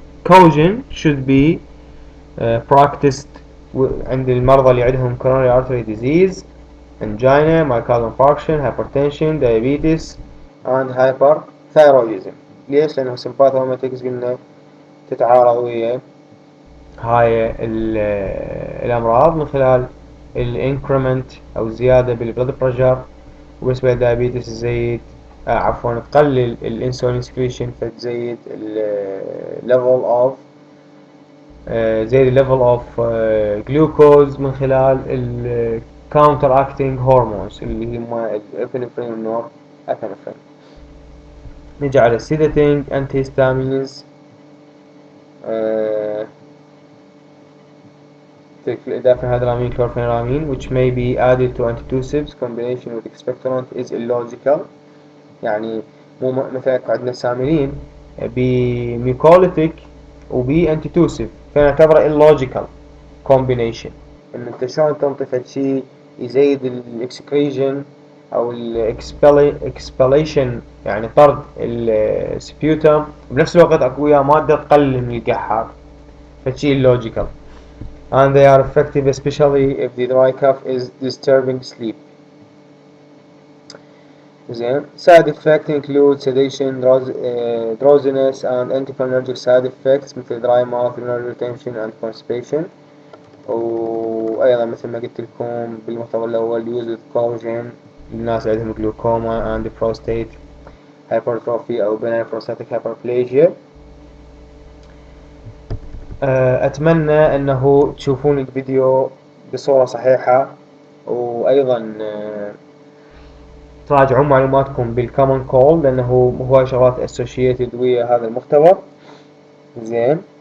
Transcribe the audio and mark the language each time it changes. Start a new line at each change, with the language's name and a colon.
English: Caution should be practiced
Arabic: عند المرضى اللي عندهم
English: coronary artery disease, angina, myocardial infarction, hypertension, diabetes and hyperthyroidism.
Arabic: ليش؟ لأنه sympathomimetics قلنا تتعارض ويا هاي الأمراض من خلال الانكريمنت أو الزيادة بالبلد بريشر، وبالنسبة للدايابيتس تزيد عفوا تقلل الانسولين سكريشن، فتزيد الليفل اوف زي الليفل اوف جلوكوز من خلال الكاونتر اكتنج هرمونز اللي هم الابنفرين والنور ابنفرين. نجي على السيداتينج انتي هيستامينز.
English: diphenhydramine chlorpheniramine which may be added to antitussives combination with expectorant is illogical.
Arabic: يعني مو مثلا عندنا سامرين بميكوليتيك وبي انتيتوسيف، فنعتبره
English: illogical combination.
Arabic: ان انت شلون تنطي شيء يزيد الاكسكريجن او الاكسبليشن يعني طرد السبيوتم، بنفس الوقت اكو وياه ماده تقلل من القحار، فشي illogical.
English: And they are effective especially if the dry cough is disturbing sleep.
Arabic: زين.
English: side effects include sedation, drowsiness and anticholinergic side effects مثل dry mouth, urinary retention and constipation.
Arabic: وأيضا مثل ما قلت لكم بالمحتوى الأول
English: use with collagen
Arabic: للناس عندهم
English: glaucoma and prostate hypertrophy
Arabic: أو
English: benign prostatic hyperplasia.
Arabic: أتمنى أنه تشوفون الفيديو بصورة صحيحة، وأيضا تراجعون معلوماتكم بالكومن كول لأنه هو شغلات associated ويا هذا المحتوى. زين.